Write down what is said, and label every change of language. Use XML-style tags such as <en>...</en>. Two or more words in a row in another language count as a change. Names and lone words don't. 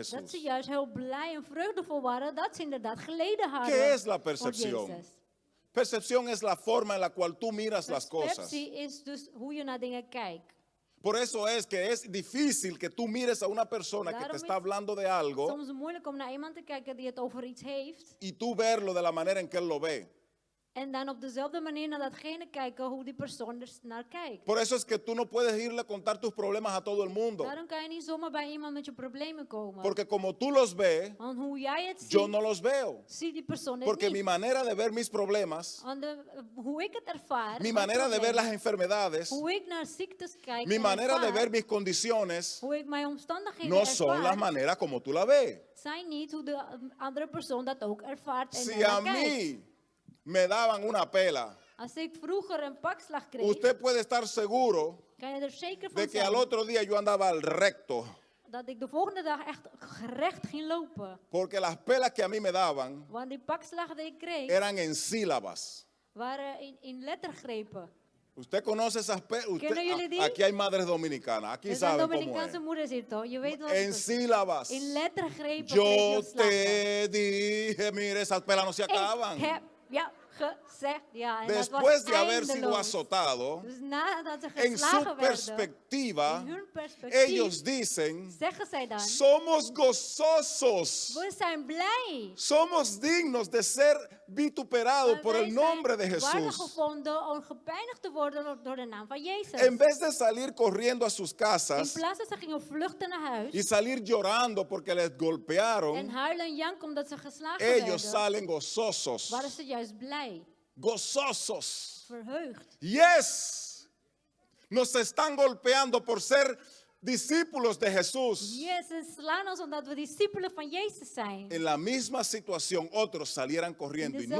<nl>dat ze</nl> <es>Jesús?</es> <nl>juist heel blij en vreugdevol waren dat ze inderdaad geleden hadden</nl> <es>¿Qué es la</es> <nl>voor</nl> <es>percepción?</es> <nl>Jezus.</nl> <es>Percepción es la forma en la cual tú miras las cosas.</es> <nl>Perceptie is dus hoe je naar dingen kijkt.</nl> <es>Por eso es que es difícil que tú mires a una persona que te</es> <nl>Daarom</nl> <es>está</es> <nl>is-</nl> <es>hablando de algo</es> <nl>Soms moeilijk om naar iemand te kijken die het over iets heeft.</nl> <es>y tú verlo de la manera en que él lo ve.</es> <nl>En dan op dezelfde manier naar datgene kijken hoe die persoon er naar kijkt.</nl> <es>Por eso es que tú no puedes irle a contar tus problemas a todo el mundo.</es> <nl>Daarom kan je niet zomaar bij iemand met je problemen komen.</nl> <es>Porque como tú los ves,</es> <nl>Want hoe jij het ziet,</nl> <es>yo no los veo.</es> <nl>ziet die persoon het</nl> <es>Porque</es> <nl>niet.</nl> <es>mi manera de ver mis problemas,</es> <nl>Want hoe ik het ervaar,</nl> <es>mi</es> <nl>mijn</nl> <es>manera de ver</es> <nl>problemen,</nl> <es>las enfermedades,</es> <nl>hoe ik naar ziektes kijk</nl> <es>mi</es> <nl>en</nl> <es>manera de</es> <nl>ervaar,</nl> <es>ver mis condiciones,</es> <nl>hoe ik mijn omstandigheden</nl> <es>no son las</es> <nl>ervaar,</nl> <es>maneras como tú la ves.</es> <nl>zijn niet hoe de andere persoon dat ook ervaart en</nl> <es>Si</es> <nl>ernaar</nl> <es>a</es> <nl>kijkt.</nl> <es>mí me daban una pela,</es> <nl>Als ik vroeger een pakslag kreeg,</nl> <es>usted puede estar seguro</es> <nl>kan je er zeker van</nl> <es>de que al</es> <nl>zijn</nl> <es>otro día yo andaba al recto.</es> <nl>dat ik de volgende dag echt gerecht ging lopen.</nl> <es>Porque las pelas que a mí me daban</es> <nl>Want die pakslagen die ik kreeg,</nl> <es>eran en sílabas.</es> <nl>waren in lettergrepen.</nl> <es>Usted conoce esas pelas.</es> <nl>¿Kennen jullie die?</nl> <es>Aquí hay madres dominicanas. Aquí</es> <nl>Er zijn</nl> <es>saben cómo es.</es> <nl>Dominicaanse moeders hier toch? Je weet wat</nl> <es>En</es> <nl>het is.</nl> <es>sílabas.</es> <nl>In lettergrepen kreeg je</nl> <es>Yo</es> <nl>slagen.</nl> <es>te dije, mire, esas pelas no se acaban.</es> <nl>Ik heb ja gezegd, ja. En dat</nl> <es>Después</es> <nl>was</nl> <es>de haber sido</es> <nl>eindeloos.</nl> <es>azotado,</es> <nl>Dus nadat ze</nl> <es>en su</es> <nl>geslagen werden,</nl> <es>perspectiva,</es> <nl>in hun perspectief,</nl> <es>ellos dicen,</es> <nl>zeggen zij dan,</nl> <es>somos gozosos.</es> <nl>we zijn blij.</nl> <es>Somos dignos de ser vituperados</es> <nl>Want</nl> <es>por</es> <nl>wij</nl> <es>el nombre de</es> <nl>zijn waardig</nl> <es>Jesús.</es> <nl>gevonden om gepijnigd te worden door de naam van Jezus.</nl> <es>En vez de salir corriendo a sus</es> <nl>In</nl> <es>casas</es> <nl>plaats dat ze gingen vluchten naar huis</nl> <es>y salir llorando porque les</es> <nl>en</nl> <es>golpearon,</es> <nl>huilen en janken omdat ze geslagen</nl> <es>ellos</es> <nl>werden,</nl> <es>salen gozosos.</es> <nl>waren ze juist blij,</nl> <es>Gozosos.</es> <nl>verheugd.</nl> <en>Yes.</en> <es>Nos están golpeando por ser discípulos de Jesús.</es> <nl>Jezus slaan ons omdat we discipelen van Jezus zijn.</nl> <es>En la misma situación, otros salieran</es> <nl>In</nl> <es>corriendo y</es> <nl>dezelfde</nl>